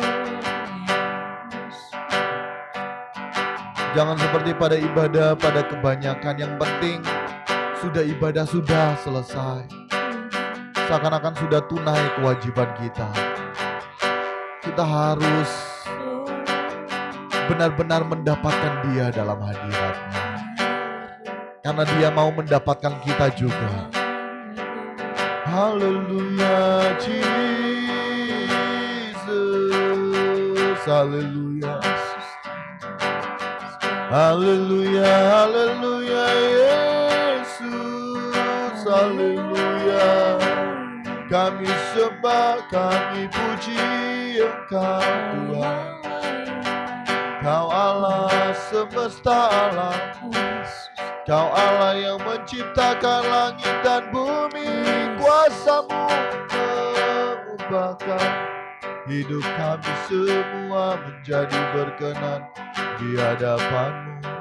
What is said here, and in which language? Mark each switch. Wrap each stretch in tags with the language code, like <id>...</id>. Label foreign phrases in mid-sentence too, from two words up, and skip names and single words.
<id>Jangan seperti pada ibadah, pada kebanyakan yang penting sudah ibadah sudah selesai. Seakan-akan sudah tunai kewajiban kita. Kita harus benar-benar mendapatkan Dia dalam hadirat-Nya. Karena Dia mau mendapatkan kita juga. Haleluya Jesus, haleluya. Haleluya, haleluya Yesus, haleluya. Kami sembah, kami puji Engkau Tuhan. Kau Allah semesta alam, Kau Allah yang menciptakan langit dan bumi. Kuasa-Mu mengubahkan hidup kami semua menjadi berkenan di hadapan-Mu.</id>